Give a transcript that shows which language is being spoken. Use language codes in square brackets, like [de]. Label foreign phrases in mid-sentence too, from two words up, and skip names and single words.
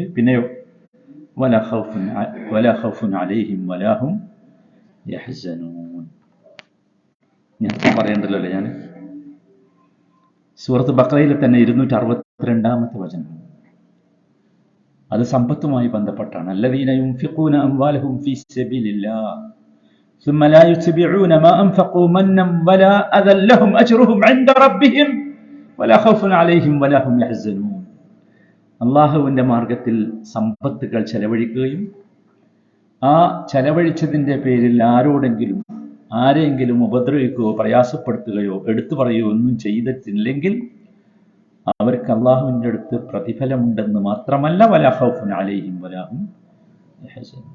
[ar] പിന്നെയോ ولا خوف عليهم ولا هم يحزنون. [ml] ഞാൻ പറയണ്ടല്ലോ അല്ലേ, ഞാൻ സൂറത്ത് ബഖറയിലെ തന്നെ 262-ാമത്തെ വചനം. അത് സമ്പത്തുമായി ബന്ധപ്പെട്ടാണ്. [ar] الذين ينفقون أموالهم في سبيل الله ثم لا يتبعون ما أنفقوا منا ولا أذى لهم أجرهم عند ربهم ولا خوف عليهم ولا هم يحزنون. [ml] അള്ളാഹുവിന്റെ മാർഗത്തിൽ സമ്പത്തുകൾ ചെലവഴിക്കുകയും ആ ചെലവഴിച്ചതിന്റെ പേരിൽ ആരെങ്കിലും ഉപദ്രവിക്കുകയോ പ്രയാസപ്പെടുത്തുകയോ എടുത്തു പറയുകയോ ഒന്നും ചെയ്തിട്ടില്ലെങ്കിൽ അവർക്ക് അള്ളാഹുവിന്റെ അടുത്ത് പ്രതിഫലമുണ്ടെന്ന് മാത്രമല്ല [ar] ولا خوف عليهم ولا هم يحزنون.